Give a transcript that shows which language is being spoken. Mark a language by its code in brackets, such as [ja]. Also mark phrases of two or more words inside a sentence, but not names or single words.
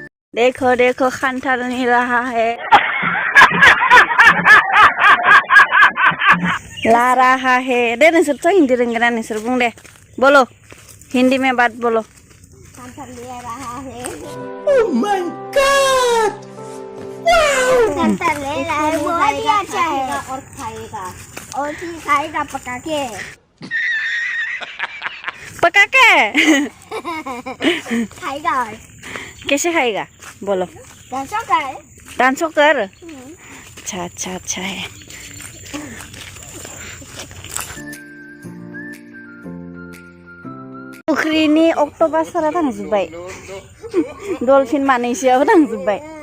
[hi] देखो देखो खानथाल नहीं रहा है ला रहा है [brx] दे नोंसोर तो हिंदी रोंगोना नोंसोर बुं [hi] दे बोलो हिंदी में बात बोलो खानथाल ले रहा है [en] Oh my God! Wow! [hi] खानथाल ले रहा है बहुत ही अच्छा है और खाएगा और फिर खाएगा पका के पका के खाएगा कैसे खाएगा बोलो कैसा खाए [brx] डांसो कर [hi] अच्छा अच्छा अच्छा है [brx] फुख्रिनि अक्ट'पासफोरा थांजोब्बाय डलफिन मानैसोआबो थांजोब्बाय